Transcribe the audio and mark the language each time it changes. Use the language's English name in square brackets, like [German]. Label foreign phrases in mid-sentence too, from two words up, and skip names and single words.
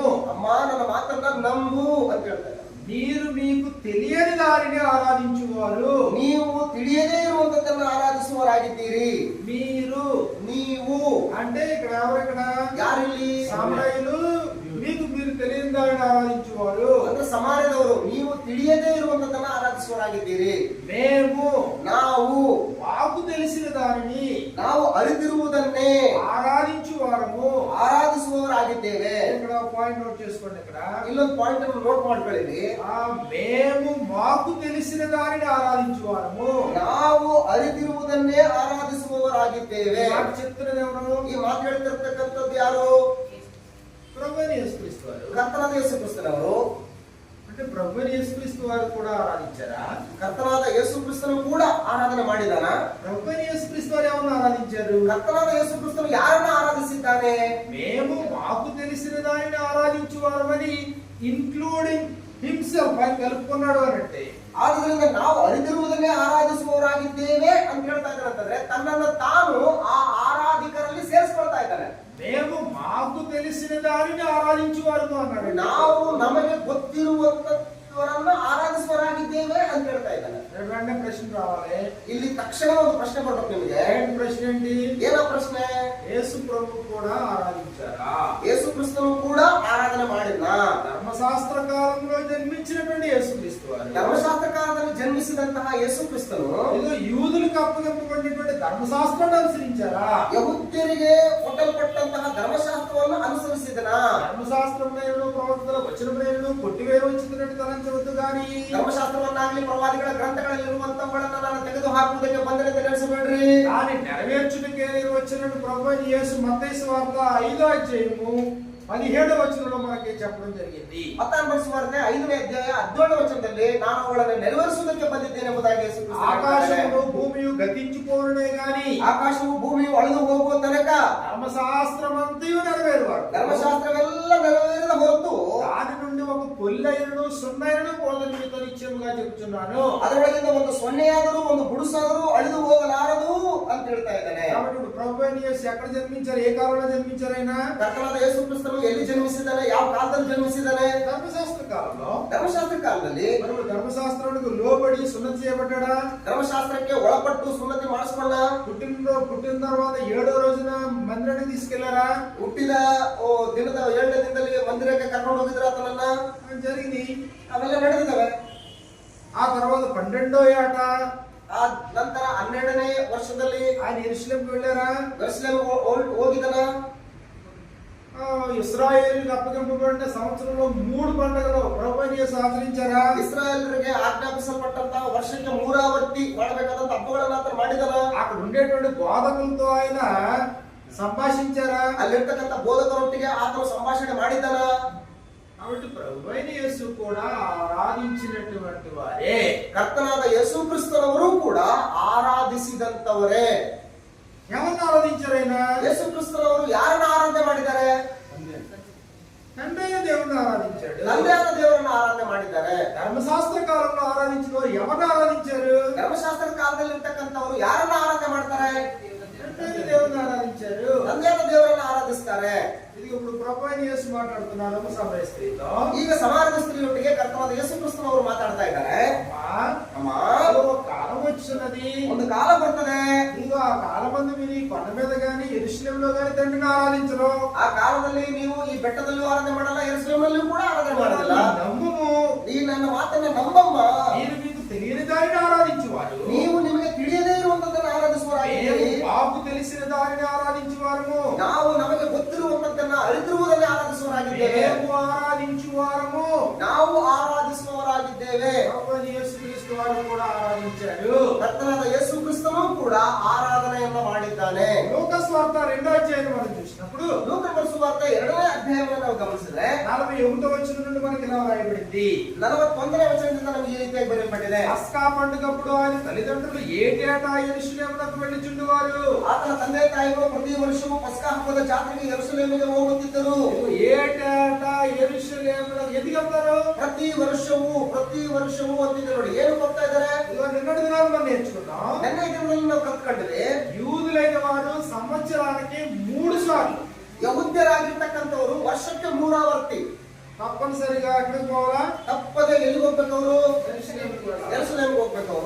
[Kannada] ಅಮ್ಮ ನನ್ನ ಮಾತನ್ನ ನಂಬು ಅಂತ ಹೇಳ್ತಾರೆ. [Telugu] మీరు మీకు తెలియని దారిని ఆరాధించువారు. [Kannada] ನೀವು ತಿಳಿಯದೇ ಇರುವಂತದ್ದನ್ನು ಆರಾಧಿಸುವವರಾಗಿದ್ದೀರಿ. [Telugu] ನೀವು అంటే ఇక్కడ ఎవరు, ఇక్కడ [Kannada] ಯಾರಿಲ್ಲಿ? [Telugu] సమరయులు. మీరు తెలియని దారిని ఆరాధించువారు [Kannada] ಅಂದ್ರೆ ಸಮಾರ್ಯದವರು, ನೀವು ತಿಳಿಯದೇ ಇರುವಂತದ್ದನ್ನು ಆರಾಧಿಸುವವರಾಗಿದ್ದೀರಿ. ನಾವು [Telugu] మాకు తెలిసిన దానిని [Kannada] ನಾವು ಅರಿತಿರುವುದನ್ನೇ [Telugu] ఆరాధించువారము, [Kannada] ಆರಾಧಿಸುವವರಾಗಿದ್ದೇವೆ. [Telugu] ఇక్కడ [English] point note [Telugu] చేసుకోండి. ఇక్కడ [Kannada] ಇಲ್ಲೊಂದು ಪಾಯಿಂಟ್ ಅನ್ನು ನೋಟ್ ಮಾಡ್ಕೊಳ್ಳಿ. [Telugu] మేము మాకు తెలిసిన దానిని ఆరాధించువారము, [Kannada] ನಾವು ಅರಿತಿರುವುದನ್ನೇ ಆರಾಧಿಸುವವರಾಗಿದ್ದೇವೆ. [Telugu] చెప్తున్నది ఎవరు? [Kannada] ಈ ಮಾತು ಹೇಳ್ತಿರ್ತಕ್ಕಂಥದ್ದು ಯಾರು? [Telugu] ప్రభువైన యేసుక్రీస్తు వారు. [Kannada] ಕರ್ತನಾದ ಯೇಸು ಕ್ರಿಸ್ತನವರು. [Telugu] అంటే ప్రభువైన యేసుక్రీస్తు వారు కూడా ఆరాధించారా? [Kannada] ಕರ್ತನಾದ ಯೇಸು ಕ್ರಿಸ್ತನು ಕೂಡ ಆರಾಧನೆ ಮಾಡಿದಾನ? [Telugu] ప్రభువైన యేసుక్రీస్తు వారు ఎవరిని ఆరాధించారు? [Kannada] ಕರ್ತನಾದ ಯೇಸು ಕ್ರಿಸ್ತನು ಯಾರನ್ನ ಆರಾಧಿಸಿದ್ದಾನೆ? [Telugu] మేము మాకు తెలిసిన దానిని ఆరాధించువారమని [English] including himself [Telugu] అని కలుపుకున్నాడు అనంటే, [Kannada] ಆದ್ರಿಂದ ನಾವು ಅರಿತಿರುವುದನ್ನೇ ಆರಾಧಿಸುವವರಾಗಿದ್ದೇವೆ ಅಂತ ಹೇಳ್ತಾ ಇದ್ದಾರೆ. ಅಂತಂದ್ರೆ ತನ್ನನ್ನು ತಾನು ಆ ಆರಾಧಿಕರಲ್ಲಿ ಸೇರಿಸ್ಕೊಳ್ತಾ ಇದ್ದಾನೆ. [Telugu] మేము మాకు తెలిసిన దానిని ఆరాధించువారు అన్నాడు. [Kannada] ನಾವು ನಮಗೆ ಗೊತ್ತಿರುವಂತವರನ್ನ ಆರಾಧಿಸುವವರಾಗಿದ್ದೇವೆ ಅಂತ ಹೇಳ್ತಾ ಇದ್ದಾನೆ. [Telugu] వెంటనే ప్రశ్న రావాలి. [Kannada] ಇಲ್ಲಿ ತಕ್ಷಣ ಒಂದು ಪ್ರಶ್ನೆ ಬರ್ಬೇಕು ನಿಮಗೆ. [Telugu] ప్రశ్న ఏంటి? [Kannada] ಏನೋ ಪ್ರಶ್ನೆ? [Telugu] యేసు ప్రభు కూడా ఆరాధించారా? [Kannada] ಯೇಸು ಕ್ರಿಸ್ತನು ಕೂಡ ಆರಾಧನೆ ಮಾಡಿದ್ನ? [Telugu] ధర్మశాస్త్ర కాలంలో జన్మించినటువంటి యేసుక్రీస్తు వారు, [Kannada] ಧರ್ಮಶಾಸ್ತ್ರ ಕಾಲದಲ್ಲಿ ಜನ್ಮಿಸಿದಂತಹ ಯೇಸು ಕ್ರಿಸ್ತನು [Telugu] ఏదో యూదులకు అప్పగింపబడినటువంటి ధర్మశాస్త్రాన్ని అనుసరించారా? [Kannada] ಯಹೂದ್ಯರಿಗೆ ಕೊಟ್ಟಲ್ಪಟ್ಟಂತಹ ಧರ್ಮಶಾಸ್ತ್ರವನ್ನು ಅನುಸರಿಸಿದನ? [Telugu] ధర్మశాస్త్రంలో ప్రవక్తల వచనములను కొట్టివేయవచ్చునట్టు తలంచవద్దు గాని, [Kannada] ಧರ್ಮಶಾಸ್ತ್ರವನ್ನಾಗಲಿ ಪ್ರವಾದಿಗಳ ಗ್ರಂಥಗಳಲ್ಲಿರುವಂತವುಗಳನ್ನ ನಾನು ತೆಗೆದು ಹಾಕುವುದಕ್ಕೆ ಬಂದರೆ ನಡೆಸಬೇಡ್ರಿ. [Telugu] దాన్ని నెరవేర్చుటకే వచ్చినట్టు ప్రభువైన యేసు మత్తయి సువార్త 5వ అధ్యాయము 17వ వచనంలో మనకి చెప్పడం జరిగింది. [Kannada] ಮತ್ತಾಯನ ಸುವಾರ್ತೆ 5ನೇ ಅಧ್ಯಾಯ 17ನೇ ವಚನದಲ್ಲಿ ನಾನು ಅವುಗಳನ್ನು ನೆರವೇರಿಸುವುದಕ್ಕೆ ಬಂದಿದ್ದೇನೆ ಎಂಬುದಾಗಿ ಯೇಸು ಕ್ರಿಸ್ತನು ಹೇಳಿದ್ದಾನೆ. [Telugu] ఆకాశము భూమియు గతించిపోరునే గాని [Kannada] ಆಕಾಶವು ಭೂಮಿಯು ಅಳಿದು ಹೋಗುವ ತನಕ [Telugu] ధర్మశాస్త్రమంతయు నెరవేరువారు. [Kannada] ಧರ್ಮಶಾಸ್ತ್ರವೆಲ್ಲ ನೆರವೇರಿದ ಹೊರತು [Telugu] దాని నుండి ఒక పొల్లైనను సున్నైనను పోదని మీతో నిశ్చయముగా చెబుతున్నాను. [Kannada] ಅದರೊಳಗಿಂದ ಒಂದು ಸೊನ್ನೆಯಾದರೂ ಒಂದು ಗುಡುಸಾದರೂ ಅಳಿದು ಹೋಗಲಾರದು ಅಂತ ಹೇಳ್ತಾ ಇದ್ದಾನೆ. [Telugu] కాబట్టి ఇప్పుడు ప్రభువైన యేసు ఎక్కడ జన్మించారు? ఏ కాలంలో జన్మించారు? ఆయన [Kannada] ಕರ್ತನಾದ ಯೇಸು ಕ್ರಿಸ್ತನು ಎಲ್ಲಿ ಜನ್ಮಿಸಿದ್ದಾನೆ? ಯಾವ ಕಾಲದಲ್ಲಿ ಜನ್ಮಿಸಿದ್ದಾನೆ? [Telugu] ధర్మశాస్త్ర కాలంలో. [Kannada] ಧರ್ಮಶಾಸ್ತ್ರ ಕಾಲದಲ್ಲಿ. [Telugu] మరి ధర్మశాస్త్రానికి లోబడి సున్నతి చేయబడ్డాడా? [Kannada] ಧರ್ಮಶಾಸ್ತ್ರಕ್ಕೆ ಒಳಪಟ್ಟು ಸುನ್ನತಿ ಮಾಡಿಸ್ಕೊಂಡ? [Telugu] పుట్టిన తర్వాత 7వ రోజున మందిరానికి తీసుకెళ్లారా? [Kannada] ಹುಟ್ಟಿದ ದಿನದ 7ನೇ ದಿನದಲ್ಲಿ ಮಂದಿರಕ್ಕೆ ಕರ್ಕೊಂಡು ಹೋಗಿದ್ರ ಆತನನ್ನ? [Telugu] జరిగింది. [Kannada] ಅವೆಲ್ಲ ನಡೆದಿದ್ದಾವೆ. [Telugu] ఆ తర్వాత 12వ ఏట, [Kannada] ಆ ನಂತರ 12ನೇ ವರ್ಷದಲ್ಲಿ [Telugu] ఆయన యెరూషలేముకి వెళ్ళారా? [Kannada] ಯೆರೂಸಲೇಮಿಗೆ ಹೋಗಿದನ? [Telugu] ఇశ్రాయేలుకు అప్పగింపబడిన సంవత్సరంలో 3 పండుగలు ప్రభువైన యేసు ఆచరించారా? [Kannada] ಇಸ್ರಾಯೇಲರಿಗೆ ಆಜ್ಞಾಪಿಸಲ್ಪಟ್ಟಂತ ವರ್ಷಕ್ಕೆ 3 ಆವರ್ತಿ ಮಾಡಬೇಕಾದಂತ ಹಬ್ಬಗಳನ್ನ ಆತನು ಮಾಡಿದನ. [Telugu] అక్కడ ఉండేటువంటి బోధకులతో ఆయన సంభాషించారా? [Kannada] ಅಲ್ಲಿರ್ತಕ್ಕಂಥ ಬೋಧಕರೊಟ್ಟಿಗೆ ಆತನು ಸಂಭಾಷಣೆ ಮಾಡಿದನ. [Telugu] కాబట్టి ప్రభువైన యేసు కూడా ఆరాధించినటువంటి వారే. [Kannada] ಕರ್ತನಾದ ಯೇಸು ಕ್ರಿಸ್ತನವರು ಕೂಡ ಆರಾಧಿಸಿದಂತವರೇ. [Telugu] ఎవరిని ఆరాధించారు ఆయన? [Kannada] ಯೇಸು ಕ್ರಿಸ್ತನವರು ಯಾರನ್ನ ಆರಾಧನೆ ಮಾಡಿದ್ದಾರೆ? [Telugu] తండ్రి అయిన దేవుని ఆరాధించాడు. [Kannada] ತಂದೆಯಾದ ದೇವರನ್ನ ಆರಾಧನೆ ಮಾಡಿದ್ದಾರೆ. [Telugu] ధర్మశాస్త్ర కాలంలో ఆరాధించిన వారు ఎవరిని ఆరాధించారు? [Kannada] ಧರ್ಮಶಾಸ್ತ್ರ ಕಾಲದಲ್ಲಿ ಇರ್ತಕ್ಕಂಥವರು ಯಾರನ್ನ ಆರಾಧನೆ ಮಾಡ್ತಾರೆ? [Telugu] తండ్రి దేవుని ఆరాధించారు. [Kannada] ತಂದೆಯಾದ ದೇವರನ್ನ ಆರಾಧಿಸ್ತಾರೆ. [Telugu] ఇది ఇప్పుడు ప్రభువైన యేసు మాట్లాడుతున్నారు సమయ స్త్రీతో. [Kannada] ಈಗ ಸಮಾಜದ ಸ್ತ್ರೀಯೊಟ್ಟಿಗೆ ಕರ್ತನಾದ ಯೇಸು ಕ್ರಿಸ್ತನವರು ಮಾತಾಡ್ತಾ ಇದ್ದಾರೆ. [Telugu] అమ్మా, ఒక కాలం వచ్చినది, [Kannada] ಒಂದು ಕಾಲ ಬರ್ತದೆ. [Telugu] ನೀವು ఆ కాలమందు మీరు ఈ కొండ మీద గాని యెరూషలేములో గాని తండ్రిని ఆరాధించరు. [Kannada] ಆ ಕಾಲದಲ್ಲಿ ನೀವು ಈ ಬೆಟ್ಟದಲ್ಲೂ ಆರಾಧನೆ ಮಾಡಲ್ಲ, ಯೆರೂಸಲೇಮಲ್ಲೂ ಕೂಡ ಆರಾಧನೆ ಮಾಡಲ್ಲ. [Telugu] నమ్ముము, [Kannada] ಈ ನನ್ನ ಮಾತನ್ನ ನಂಬಮ್ಮ. [Telugu] మీరు మీకు తెలియని దానిని ఆరాధించువారు, [Kannada] ನೀವು ನಿಮಗೆ ತಿಳಿಯದೇ ಇರುವಂತದ್ದನ್ನು ಆರಾಧಿಸುವರಾಗಿದ್ದೀರಿ. [Telugu] మాకు తెలిసిన దానిని ఆరాధించువారము, [Kannada] ನಾವು ನಮಗೆ ಗೊತ್ತಿರುವಂತದ್ದನ್ನ ಅರಿತಿರುವುದನ್ನೇ ಆರಾಧಿಸುವರಾಗಿದ್ದೇವೆ. [Telugu] మేము ఆరాధించువారము. [Kannada] ನಾವು ಆರಾಧಿಸುವವರಾಗಿದ್ದೇವೆ. [Telugu] ప్రభువైన యేసుక్రీస్తు వారు కూడా ఆరాధించారు. [Kannada] ಕರ್ತನಾದ ಯೇಸು ಕ್ರಿಸ್ತನು ಕೂಡ ಆರಾಧನೆಯನ್ನ ಮಾಡಿದ್ದಾನೆ. [Telugu] లూకాసు వార్త 2వ అధ్యాయం మనం చూసినప్పుడు [Kannada] ಲೂಕನ ಸುವಾರ್ತೆ 2ನೇ ಅಧ್ಯಾಯವನ್ನು ನಾವು ಗಮನಿಸಿದ್ರೆ [Telugu] 41వ వచనం నుండి మనకి ఇలా రాయబడింది. [Kannada] 41ನೇ ವಚನದಿಂದ ನಮಗೆ ಈ ರೀತಿಯಾಗಿ ಬರೆಯಲ್ಪಟ್ಟಿದೆ. [Telugu] పస్కా పండుగప్పుడు ఆయన తల్లిదండ్రులు ఏటేటా యెరూషలేమునకు వెళ్ళుచుండువారు. [Kannada] ಆತನ ತಂದೆ ತಾಯಿಗಳು ಪ್ರತಿ ವರ್ಷವೂ ಪಸ್ಕಾ ಹಬ್ಬದ ಜಾತ್ರೆಗೆ ಯೆರೂಸಲೇಮಿಗೆ ಹೋಗುತ್ತಿದ್ದರು. [Telugu] ఏటేటా యెరూషలేమునకు ఎందుకు వెళ్తారు? [Kannada] ಪ್ರತಿ ವರ್ಷವೂ ಅಂತಿದ್ರು. ನೋಡಿ, ಏನು ಹೋಗ್ತಾ ಇದ್ದಾರೆ? [Telugu] ఇదిగో నిన్నటి దినాలు మనం నేర్చుకున్నాం. [Kannada] ನೆನ್ನೆ ದಿನದಲ್ಲಿ ನಾವು ಕಲ್ತ್ಕೊಂಡಿವೆ. [Telugu] యూదులైన వారు సంవత్సరానికి 3 సార్లు [Kannada] ಯಹೂದ್ಯರಾಗಿರ್ತಕ್ಕಂಥವರು ವರ್ಷಕ್ಕೆ 3 ಆವರ್ತಿ [Telugu] తప్పనిసరిగా ఎక్కడికి పోవాలా? [Kannada] ತಪ್ಪದೆ ಎಲ್ಲಿಗೆ ಹೋಗ್ಬೇಕವರು? [Telugu] యెరూషలేముకు వెళ్ళాలి. [Kannada] ಯೆರೂಸಲೇಮಿಗೆ ಹೋಗ್ಬೇಕವರು.